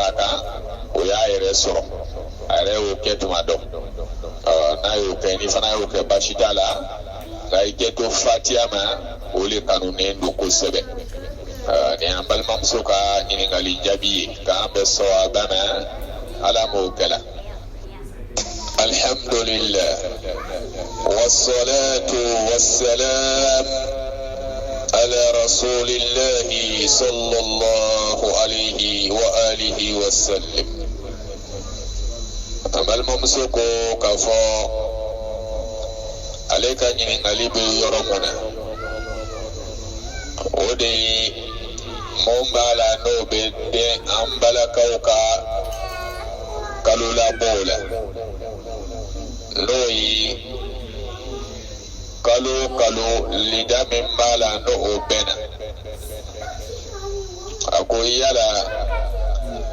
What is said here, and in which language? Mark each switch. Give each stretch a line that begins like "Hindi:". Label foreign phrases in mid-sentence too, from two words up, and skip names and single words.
Bambara: a kan o y'a yɛrɛ sɔrɔ a yɛrɛ y'o kɛ tuma dɔ n'a y'o kɛ ni fana y'o kɛ baasi t'a la nka i kɛ to fatiya ma o le kanunen don kosɛbɛ nin an balimamuso ka ɲininkali jaabi ye k'an bɛ sɔn a bɛɛ ma ala m'o kɛla
Arabic: الحمد لله والصلاة والسلام على رسول الله صلى الله عليه وآله وسلم
Bambara: balimamuso ko k'a fɔ ale ka ɲininkali bɛ yɔrɔ mun na o de ye mun b'a la n'o bɛ den an balakaw ka kalo labɔw la n'o ye kalo lida min b'a la n'o bɛnna a ko yala